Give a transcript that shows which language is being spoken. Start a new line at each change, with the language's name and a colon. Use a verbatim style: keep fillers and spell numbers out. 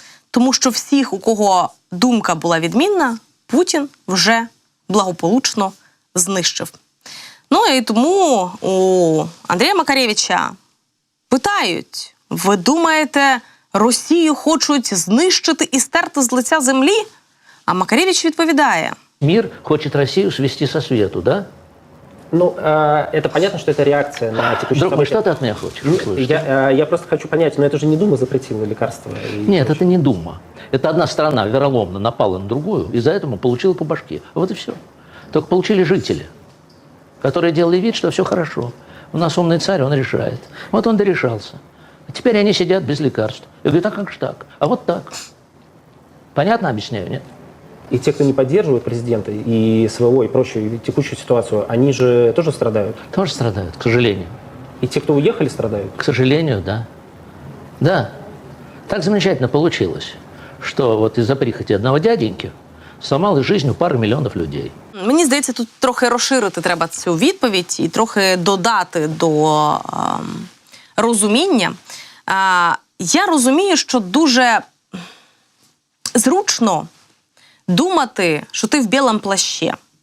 Ukrainian: Тому що всіх, у кого думка була відмінна, Путін вже благополучно знищив. Ну і тому у Андрія Макаревича питають, ви думаєте, Росію хочуть знищити і стерти з лиця землі? А Макаревич відповідає.
Russian: Мир хочет Россию свести со свету, да? Ну, э, это понятно, что это реакция на текущие Друг мой, события. что ты от меня хочешь услышать? Я, э, я просто хочу понять, но это же не Дума запретила лекарства. И Нет, это не Дума. Это одна страна вероломно напала на другую, и за это получила по башке. Вот и все. Только получили жители, которые делали вид, что все хорошо. У нас умный царь, он решает. Вот он дорешался. А теперь они сидят без лекарств. Я говорю, а как же так? А вот так. Понятно объясняю, нет? И те, кто не поддерживает президента и СВО, и прочую и текущую ситуацию, они же тоже страдают. Тоже страдают, к сожалению. И те, кто уехали, страдают? К сожалению, да. Да. Так замечательно получилось, что вот из-за прихоти одного дяденьки зламали жизнь у
Ukrainian: пари мільйонів людей. Мені здається, тут трохи розширити треба цю відповідь і трохи додати до е, розуміння. Е, я розумію, що дуже зручно думати, що ти в білому плащі.